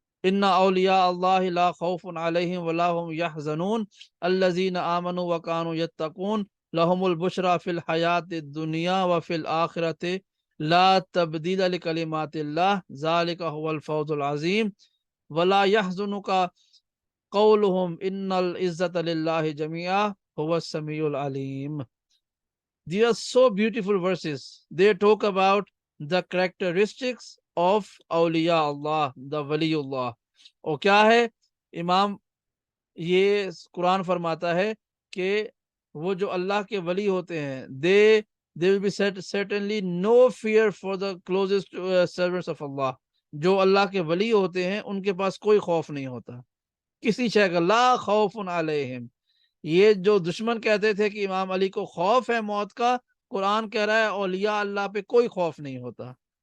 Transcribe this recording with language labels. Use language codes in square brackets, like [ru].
[ar] ان اولیاء اللہ لا خوف علیہم ولا هم يحزنون الذین آمنوا وکانوا یتقون لهم البشرى فی الحیات الدنیا وفی الآخرۃ لا تبدیل لکلمات اللہ ذلک هو الفوز العظیم ولا يحزنك قولهم ان العزت للہ جميعا هو السمیع العلیم۔ [en] These are so beautiful verses. They talk about the characteristics of awliya Allah, the waliullah. [ur] اور کیا ہے امام، یہ قرآن فرماتا ہے کہ وہ جو اللہ کے ولی ہوتے ہیں [en] they will be certainly no fear for the closest servants of Allah. [ur] جو اللہ کے ولی ہوتے ہیں ان کے پاس کوئی خوف نہیں ہوتا کسی شے کا، [ar] لا خوف علیہم۔ [ur] یہ جو دشمن کہتے تھے کہ امام علی کو خوف ہے موت کا، قرآن کہہ رہا ہے اولیاء اللہ پہ کوئی خوف نہیں ہوتا۔